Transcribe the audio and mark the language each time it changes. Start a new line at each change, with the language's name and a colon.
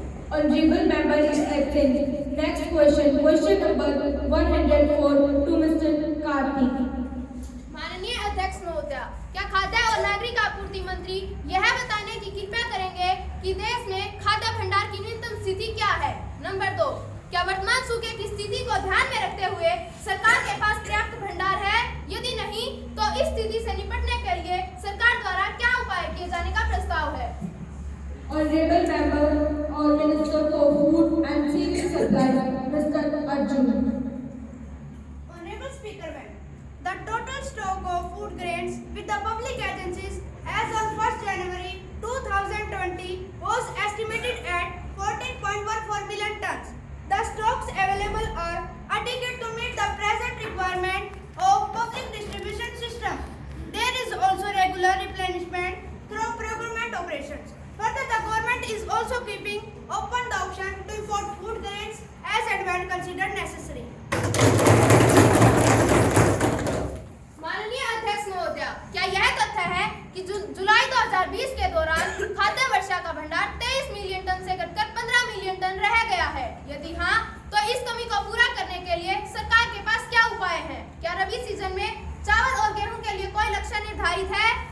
English: Honorable member is absent. Next question, question number 104 to Mr. Karthik.
Hindi: माननीय अध्यक्ष महोदय, क्या खाद्य और नागरिक आपूर्ति मंत्री यह बताने की कृपया करेंगे कि देश में खाद्य भंडार की न्यूनतम स्थिति क्या है? नंबर 2, क्या वर्तमान सूखे की स्थिति को ध्यान में रखते हुए सरकार के पास पर्याप्त भंडार है? यदि नहीं, तो इस स्थिति से निपटने के लिए सरकार द्वारा क्या उपाय किए जाने का प्रस्ताव है?
English: Honorable member or Minister for Food and Civil Supplies, Mr. Arjun. Honorable Speaker, ma'am, the total stock of food grains with the public agencies as on 1st January 2020 was estimated at 14.14 million tons. The stocks available are adequate to meet the present requirement of public distribution system. There is also regular replenishment through procurement operations. Further, the government is also keeping open the option to import food grains as and when considered necessary.
Hindi: माननीय अध्यक्ष महोदय, क्या यह तथ्य है कि जुलाई 2020 के दौरान खाद्य वर्षा का भंडार 23 मिलियन टन से घटकर 15 मिलियन टन रह गया है? यदि हाँ, तो इस कमी को पूरा करने के लिए सरकार के पास क्या उपाय हैं? क्या रबी सीजन में चावल और गेहूं के लिए कोई लक्ष्य निर्धारित है?